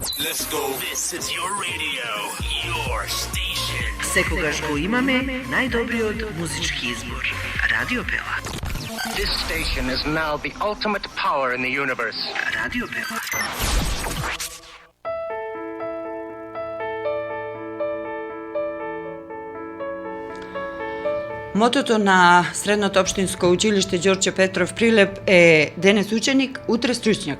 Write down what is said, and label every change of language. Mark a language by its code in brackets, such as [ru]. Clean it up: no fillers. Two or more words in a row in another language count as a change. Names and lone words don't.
[en] Let's go. This is your radio, your station. [mk] Секогаш го имаме најдобриот музички избор. Радио Пела. [en] This station is now the ultimate power in the universe. [mk] Радио Пела. Мотото на Средното општинско училиште Ѓорче Петров Прилеп е денес ученик, утре стручњак.